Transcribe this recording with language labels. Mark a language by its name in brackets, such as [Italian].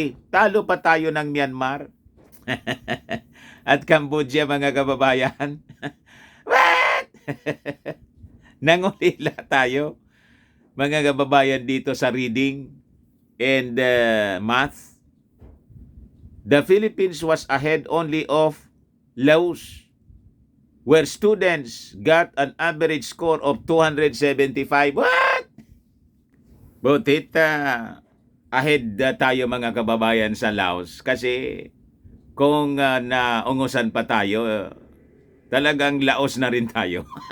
[Filipino] Talo pa tayo ng Myanmar at Cambodia, mga kababayan. [English] What? [Filipino] Nangulila tayo, mga kababayan, dito sa reading and math. [English] The Philippines was ahead only of Laos, where students got an average score of 275. What? [Filipino] Butit ahead tayo, mga kababayan, sa Laos, kasi kung naungusan pa tayo, talagang Laos na rin tayo.